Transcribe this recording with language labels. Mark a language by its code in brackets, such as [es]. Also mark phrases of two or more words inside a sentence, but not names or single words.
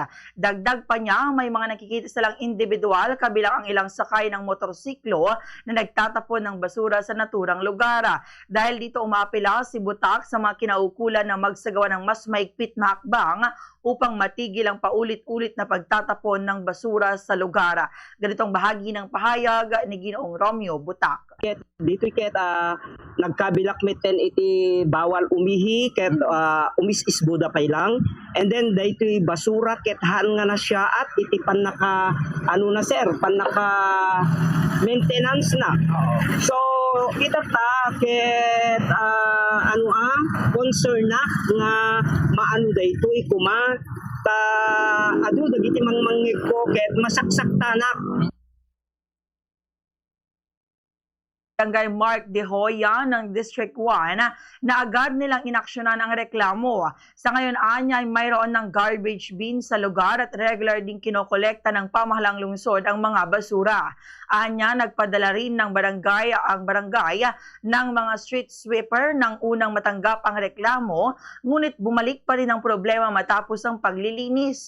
[tl] Dagdag pa niya, may mga nakikita silang individual kabilang ang ilang sakay ng motorsiklo na nagtatapon ng basura sa naturang lugar. Dahil dito umapila si Butac sa mga kinaukulan na magsagawa ng mas maigpit na hakbang upang matigil ang paulit-ulit na pagtatapon ng basura sa lugar. Ganitong bahagi ng pahayag ni Ginoong Romeo Butac. [ilo] Dito ket nagkabilak meten iti bawal umihi ket umis-isbuda pay lang, [en] and then [ilo] dito basura ket haan nga na siya at iti panaka maintenance na. So itata ket concern na nga maano dayto ikuma ta adu dagiti mangmangig ko ket masaksaktanak. [tl] Barangay Mark De Hoya ng District 1 na agad nilang inaksyonan ang reklamo. Sa ngayon anya ay mayroon ng garbage bin sa lugar at regular din kinokolekta ng pamahalang lungsod ang mga basura. Anya nagpadala rin ng barangay ng mga street sweeper nang unang matanggap ang reklamo, ngunit bumalik pa rin ang problema matapos ang paglilinis.